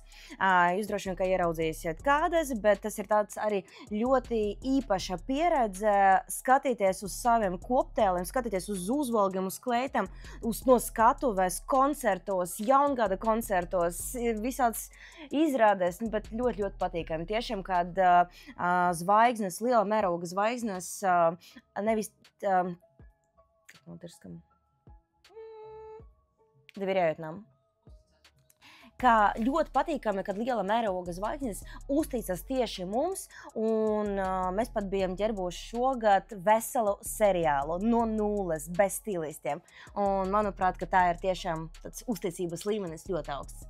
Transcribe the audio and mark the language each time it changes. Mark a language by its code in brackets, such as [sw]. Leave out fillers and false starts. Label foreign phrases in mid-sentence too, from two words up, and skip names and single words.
[lv] Jūs droši vien, ka ieraudzīsiet kādas, bet tas ir tāds arī ļoti īpaša pieredze skatīties uz saviem koptēliem, skatīties uz uzvalgiem, uz kleitam, no skatuves, koncertos, jaungada koncertos, visāds izrādēs, bet ļoti patīkami. Tiešām, kad zvaigznes, liela mēroga zvaigznes, nevis, [ru] как на латышском, доверяют нам. [lv] Kā ļoti patīkami, kad liela mēroga zvaigznes uzticas tieši mums, un mēs pat bijām ģerbuši šogad veselu seriālu no nulles, bez stilistiem. Un manuprāt, ka tā ir tiešām tāds uzticības līmenis ļoti augsts.